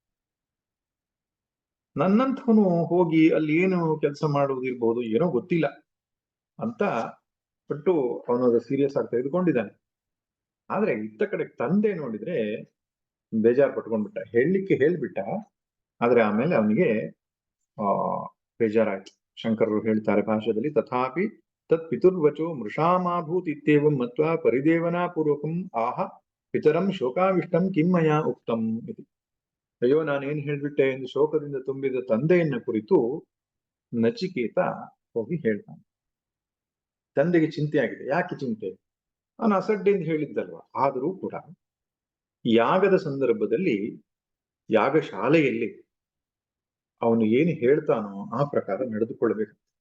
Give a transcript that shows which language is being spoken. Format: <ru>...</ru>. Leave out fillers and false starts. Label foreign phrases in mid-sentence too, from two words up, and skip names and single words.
<kn>ನನ್ನಂಥವನು ಹೋಗಿ ಅಲ್ಲಿ ಏನು ಕೆಲಸ ಮಾಡುವುದಿರ್ಬಹುದು, ಏನೋ ಗೊತ್ತಿಲ್ಲ ಅಂತ ಬಿಟ್ಟು ಅವನು ಸೀರಿಯಸ್ ಆಗಿ ತೆಗೆದುಕೊಂಡಿದ್ದಾನೆ. ಆದ್ರೆ ಇತ್ತ ಕಡೆ ತಂದೆ ನೋಡಿದ್ರೆ ಬೇಜಾರು ಪಟ್ಕೊಂಡ್ಬಿಟ್ಟ. ಹೇಳಲಿಕ್ಕೆ ಹೇಳ್ಬಿಟ್ಟ, ಆದ್ರೆ ಆಮೇಲೆ ಅವನಿಗೆ ಬೇಜಾರಾಯ್ತು. ಶಂಕರರು ಹೇಳ್ತಾರೆ ಭಾಷೆಯಲ್ಲಿ,</kn> <sa>ತಥಾಪಿ ತತ್ ಪಿತುರ್ವಚೋ ಮೃಷಾಮಾಭೂತ್ ಇತ್ಯೇವಂ ಮತ್ವಾ ಪರಿದೇವನಾ ಪೂರ್ವಕಂ ಆಹ ಪಿತರಂ ಶೋಕಾವಿಷ್ಟಂ ಕಿಮ್ಮಯ ಉಕ್ತಂ ಇದು.</sa> <kn>ಅಯ್ಯೋ ನಾನೇನ್ ಹೇಳ್ಬಿಟ್ಟೆ ಎಂದು ಶೋಕದಿಂದ ತುಂಬಿದ ತಂದೆಯನ್ನ ಕುರಿತು ನಚಿಕೇತ ಹೋಗಿ ಹೇಳ್ತಾನೆ. ತಂದೆಗೆ ಚಿಂತೆ ಆಗಿದೆ. ಯಾಕೆ ಚಿಂತೆ? ಅವನು ಅಸಡ್ಡೆಯಿಂದ ಹೇಳಿದ್ದಲ್ವ. ಆದರೂ ಕೂಡ ಯಾಗದ ಸಂದರ್ಭದಲ್ಲಿ, ಯಾಗಶಾಲೆಯಲ್ಲಿ ಅವನು ಏನು ಹೇಳ್ತಾನೋ ಆ ಪ್ರಕಾರ ನಡೆದುಕೊಳ್ಬೇಕು.</kn>